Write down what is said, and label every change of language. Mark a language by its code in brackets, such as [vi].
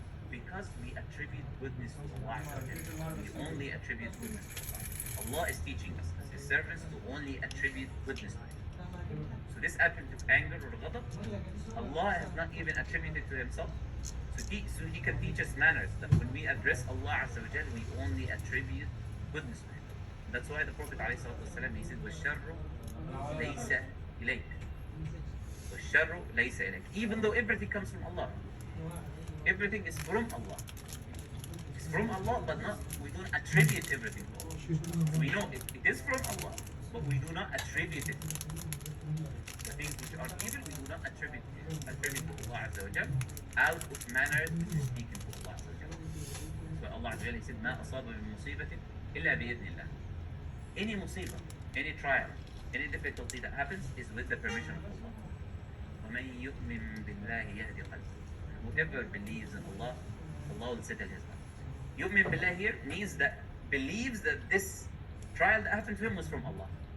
[en] Because we attribute goodness to Allah Azza wa Jalla. We only attribute goodness to Allah. Allah is teaching us as His servants to only attribute goodness to Him. So this attribute of anger or ghadab, Allah has not even attributed to Himself. So He can teach us manners, that when we address Allah Azza wa Jalla, we only attribute goodness to Him. That's why the Prophet ﷺ, he said, [ar] وَالشَّرُّ لَيْسَ إِلَيْكَ, وَالشَّرُّ لَيْسَ إِلَيْكَ. [en] Even though everything comes from Allah, everything is from Allah. It's from Allah, but we don't attribute everything to Allah. We know it is from Allah, but we do not attribute it. The things which are evil, we do not attribute to Allah Azza wa Jal out of manner speaking to Allah Azza wa Jal. So Allah Azza wa Jal said, [ar] مَا أَصَابَ مِن مُصِيبَةٍ إِلَّا بِإِذْنِ اللَّهِ. [en] Any musibah, any trial, any difficulty that happens is with the permission of Allah. [ar] وَمَن يُؤْمِن بِاللَّهِ يَهْدِ قَلْبَهُ. [en] Whoever believes in Allah, Allah will settle his heart. Yu'min billah here means that believes that this trial that happened to him was from Allah.